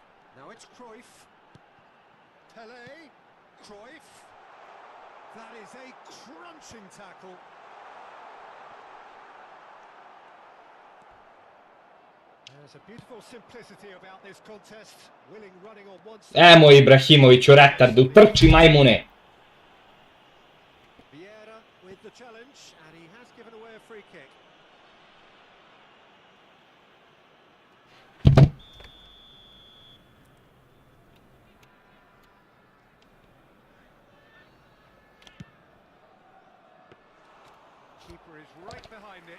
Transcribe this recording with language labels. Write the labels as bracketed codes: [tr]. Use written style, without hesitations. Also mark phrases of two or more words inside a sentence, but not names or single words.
[en] Now it's Cruyff. Pele. Cruyff. That is a crunching tackle. There's a beautiful simplicity about this contest. Willing running on one side. [sr] Moj Ibrahimović u retardu, trči majmune. [en] Vieira with the challenge, and he has given away a free kick. Keeper is right behind it.